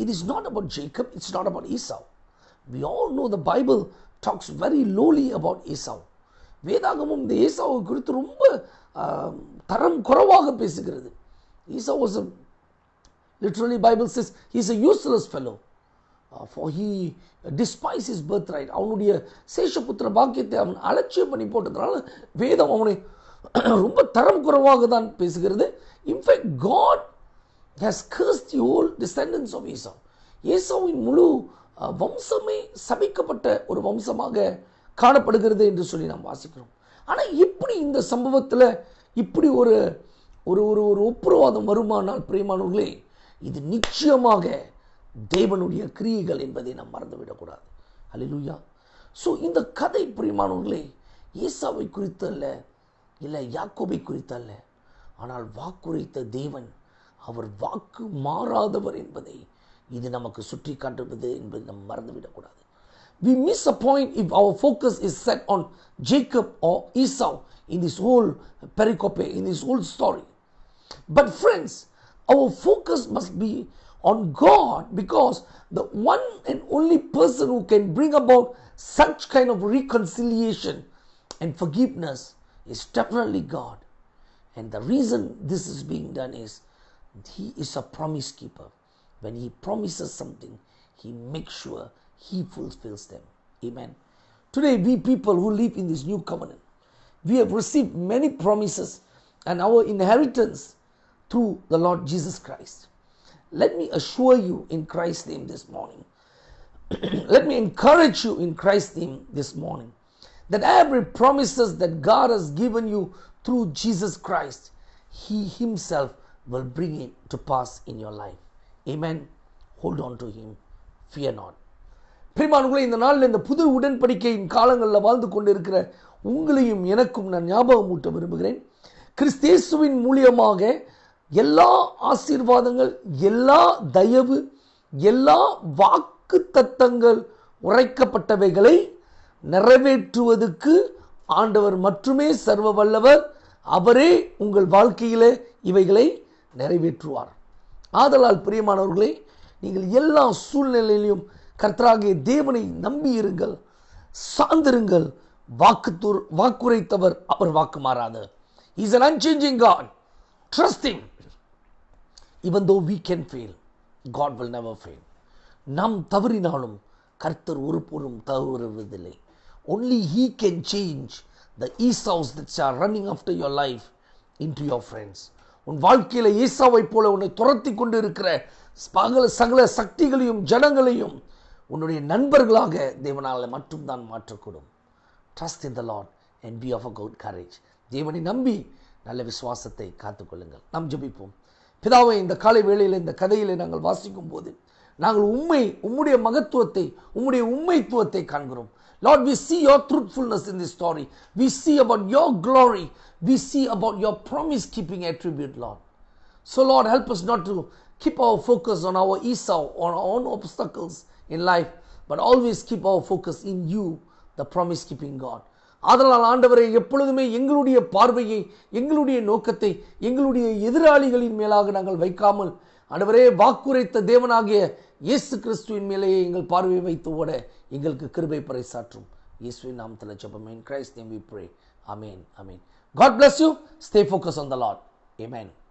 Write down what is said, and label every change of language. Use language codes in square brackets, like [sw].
[en] It is not about Jacob, it's not about Esau. We all know the Bible talks very lowly about Esau. [ta] வேதாகமும் இந்த ஏசாவை குறித்து ரொம்ப தரம் குறைவாக பேசுகிறது. [en] Esau was a, literally Bible says he's a useless fellow. For he despised his birthright. [ta] அவனுடைய சேஷபுத்திர பாக்கியத்தை அவன் அலட்சியம் பண்ணி போட்டதுனால வேதம் அவனை ரொம்ப தரம் குறைவாக தான் பேசுகிறது. [en] In fact God has cursed the whole descendants of Esau. [ta] ஏசாவின் முழு வம்சமே சபிக்கப்பட்ட ஒரு வம்சமாக காணப்படுகிறது என்று சொல்லி நாம் வாசிக்கிறோம். ஆனால் இப்படி இந்த சம்பவத்தில் இப்படி ஒரு ஒரு ஒரு ஒரு ஒப்புரவாதம் வருமானால் பிரியமானவர்களே, இது நிச்சயமாக தேவனுடைய கிரியைகள் என்பதை நாம் மறந்துவிடக்கூடாது. ஹல்லேலூயா. ஸோ இந்த கதை பிரியமானவர்களே ஏசாவை குறித்து அல்ல, இல்லை யாக்கோபை குறித்து அல்ல, ஆனால் வாக்குரைத்த தேவன் அவர் வாக்கு மாறாதவர் என்பதை இது நமக்கு சுற்றி காட்டுவது என்பதை நாம் மறந்துவிடக்கூடாது. [en] We miss a point if our focus is set on Jacob or Esau in this whole pericope, in this whole story. But friends, our focus must be on God, because the one and only person who can bring about such kind of reconciliation and forgiveness is definitely God. And the reason this is being done is he is a promise keeper. When he promises something, he makes sure he fulfills them. Amen. Today we people who live in this new covenant, we have received many promises and our inheritance through the Lord Jesus Christ. Let me assure you in Christ's name this morning, let me encourage you in Christ's name this morning, that every promises that God has given you through Jesus Christ, he himself will bring it to pass in your life. Amen. Hold on to him. Fear not. [ta] பிரியமானவர்களே, இந்த நாளில் இந்த புது உடன்படிக்கையின் காலங்களில் வாழ்ந்து கொண்டிருக்கிற உங்களையும் எனக்கும் நான் ஞாபகம் ஊட்ட விரும்புகிறேன். கிறிஸ்தேசுவின் மூலியமாக எல்லா ஆசீர்வாதங்கள், எல்லா தயவு, எல்லா வாக்கு தத்தங்கள் உரைக்கப்பட்டவைகளை நிறைவேற்றுவதற்கு ஆண்டவர் மட்டுமே சர்வ வல்லவர். அவரே உங்கள் வாழ்க்கையிலே இவைகளை நிறைவேற்றுவார். ஆதலால் பிரியமானவர்களே, நீங்கள் எல்லா சூழ்நிலையிலும் கர்த்தராகிய தேவனை நம்பி இருங்கள், சார்ந்திருங்கள். வாக்குரைத்தவர் அவர் வாக்கு மாறாதவர். [en] He is an unchanging God. Trust him. Even though we can fail, God will never fail. [ta] நாம் தவறினாலும் கர்த்தர் ஒருபோதும் தவறுவதில்லை. [en] Only he can change the Esaus that are running after your life into your friends. [ta] உன் வாழ்க்கையில் ஏசாவை போல உன்னை துரத்தி கொண்டு இருக்கிற சகல சக்திகளையும் ஜனங்களையும் உன்னுடைய நண்பர்களாக தேவனால் மட்டும்தான் மாற்றக்கூடும். [en] Trust in the Lord and be of a good courage. [ta] தேவனை நம்பி நல்ல விசுவாசத்தை காத்துக்கொள்ளுங்கள். நாம் ஜெபிப்போம். பிதாவே, இந்த காலை வேளையில் இந்த கதையிலே நாங்கள் வாசிக்கும் போது நாங்கள் உம்முடைய மகத்துவத்தை, உம்முடைய உண்மைத்துவத்தை காண்கிறோம். [en] Lord, we see your truthfulness in this story. We see about your glory. We see about your promise-keeping attribute, Lord. So, Lord, help us not to keep our focus on our Esau, on our own obstacles in life, but always keep our focus in you, the promise-keeping God. [ta] ஆதலால் ஆண்டவரை எப்பொழுதுமே எங்களுடைய பார்வையை, எங்களுடைய நோக்கத்தை எங்களுடைய எதிராளிகளின் மேலாக நாங்கள் வைக்காமல், ஆண்டவரே வாக்குரைத்த தேவனாகிய இயேசு கிறிஸ்துவின் மேலேயே எங்கள் பார்வையை வைத்து ஓட எங்களுக்கு கிருபை பறைசாற்றும். இயேசுவின் நாமத்தில் ஜெபம். [en] In Christ's name we pray. Amen. Amen. God bless you. Stay focused on the Lord. Amen.